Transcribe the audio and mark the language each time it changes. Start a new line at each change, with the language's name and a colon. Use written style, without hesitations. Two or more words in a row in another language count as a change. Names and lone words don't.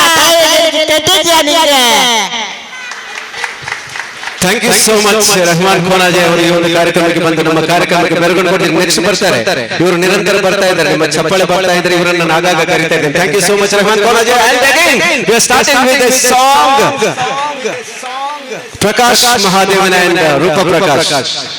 English: thank you so much
Kannada: ರೆಹಮಾನ್ ಕೋನಾಜೆ ಅವರು ಈ ಒಂದು ಕಾರ್ಯಕ್ರಮಕ್ಕೆ ಬಂದು ನಮ್ಮ ಕಾರ್ಯಕ್ರಮಕ್ಕೆ ಬೆರಗನ್ನು ಕೊಟ್ಟಿದ್ದು. ನೆಕ್ಸ್ಟ್ ಬರ್ತಾರೆ ಇವರು, ನಿರಂತರ ಬರ್ತಾ ಇದ್ದಾರೆ, ನಿಮ್ಮ ಚಪ್ಪಾಳೆ ಬರ್ತಾ ಇದ್ದಾರೆ, ಇವರನ್ನು ನಾನು ಆಗಾಗ ಕರೀತಾ ಇದ್ದೇನೆ.
English: thank you so much ರೆಹಮಾನ್ ಕೋನಾಜೆ. and again we are starting with a song ಪ್ರಕಾಶ್ ಮಹಾದೇವನ ಅಂಡ್ ರೂಪ ಪ್ರಕಾಶ್.